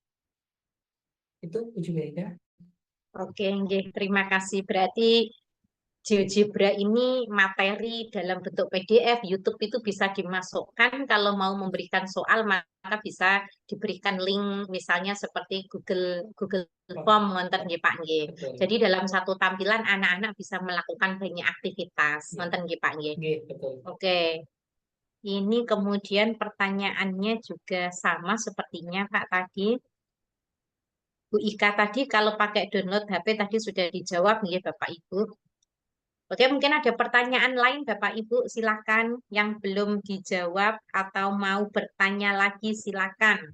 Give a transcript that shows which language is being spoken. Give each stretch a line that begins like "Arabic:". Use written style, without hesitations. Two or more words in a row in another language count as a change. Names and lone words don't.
Indonesian: Itu uji beda. Oke, nggih. Terima kasih. Berarti GeoGebra ini materi dalam bentuk PDF, YouTube itu bisa dimasukkan. Kalau mau memberikan soal, maka bisa diberikan link, misalnya seperti Google Form,
Javanese: wonten nggih Pak nggih.
Indonesian: Betul. Jadi dalam satu tampilan anak-anak bisa melakukan banyak aktivitas, Ya.
Javanese: wonten nggih Pak nggih.
Indonesian: Nggih, betul. Oke. Ini kemudian pertanyaannya juga sama sepertinya Pak tadi. Bu Ika tadi kalau pakai download HP tadi sudah dijawab nggih Bapak Ibu. Oke, mungkin ada pertanyaan lain Bapak Ibu, silakan yang belum dijawab atau mau bertanya lagi silakan.